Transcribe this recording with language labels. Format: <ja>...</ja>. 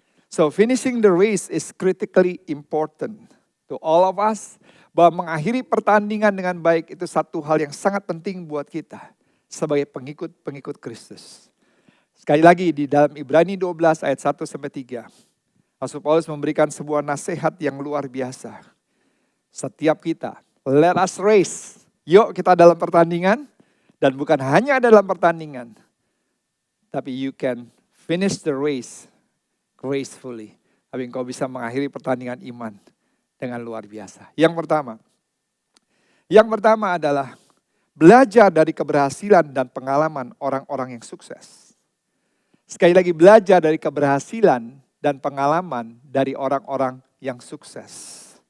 <en>So finishing the race is critically important to all of us.</en> <id>Bahwa mengakhiri pertandingan dengan baik itu satu hal yang sangat penting buat kita sebagai pengikut Kristus. Sekali lagi di dalam Ibrani 12 ayat 1-3. Rasul Paulus memberikan sebuah nasihat yang luar biasa. Setiap kita,</id> <en>let us race.</en> <id>Yuk kita dalam pertandingan. Dan bukan hanya dalam pertandingan. Tapi</id> <en>you can finish the race gracefully.</en> <id>Tapi engkau bisa mengakhiri pertandingan iman dengan luar biasa. Yang pertama adalah belajar dari keberhasilan dan pengalaman orang-orang yang sukses. Sekali lagi, belajar dari keberhasilan dan pengalaman dari orang-orang yang sukses.</id>